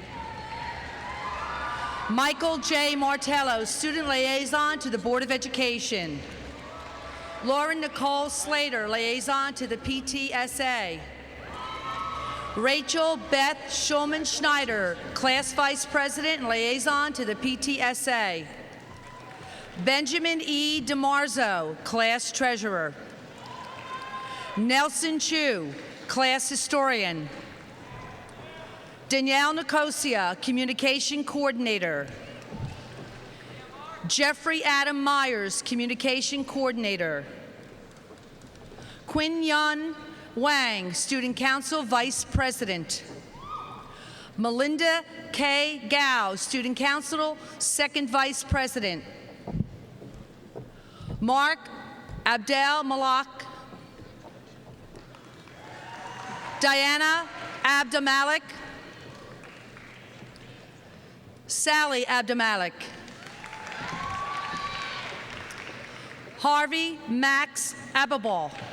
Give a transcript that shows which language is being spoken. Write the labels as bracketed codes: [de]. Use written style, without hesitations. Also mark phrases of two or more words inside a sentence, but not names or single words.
[en] Michael J. Martello, student liaison to the Board of Education. Lauren Nicole Slater, liaison to the PTSA. Rachel Beth Schulman Schneider, class vice president and liaison to the PTSA. Benjamin E. DeMarzo, class treasurer. Nelson Chu, class historian. Danielle Nicosia, communication coordinator. Jeffrey Adam Myers, communication coordinator. Quinn Yun Wang, student council vice president. Melinda K. Gao, student council second vice president. Mark Abdel Malak. Diana Abdamalik. Sally Abdamalik. Harvey Max Ababal.